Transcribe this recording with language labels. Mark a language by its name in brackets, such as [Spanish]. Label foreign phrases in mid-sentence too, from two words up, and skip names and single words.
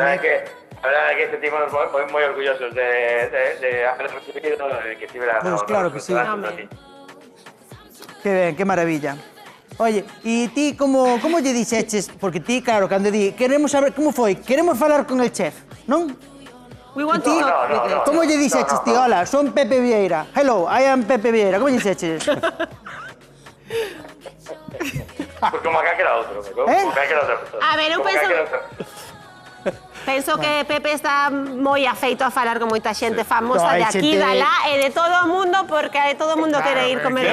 [Galician] verdade é que sentimos moi orgullosos de haber recibido, que estivera... Pues claro que sí. Que ben, que maravilla. Oye, e ti como lle dixeches? Porque ti, claro, cando di, queremos saber como foi, queremos falar con el chef, non? [English] We want to talk with it. [Galician] Como lle dixeches ti? Hola, son Pepe Vieira. [English] Hello, I am Pepe Vieira. [Galician] Como lle dixeches? Pues como acá que era outro. Como acá que era outra persona. A ver, eu penso que Pepe está moi afeito a falar con moita xente famosa de aquí, de alá e de todo o mundo, porque todo o mundo quere ir comer.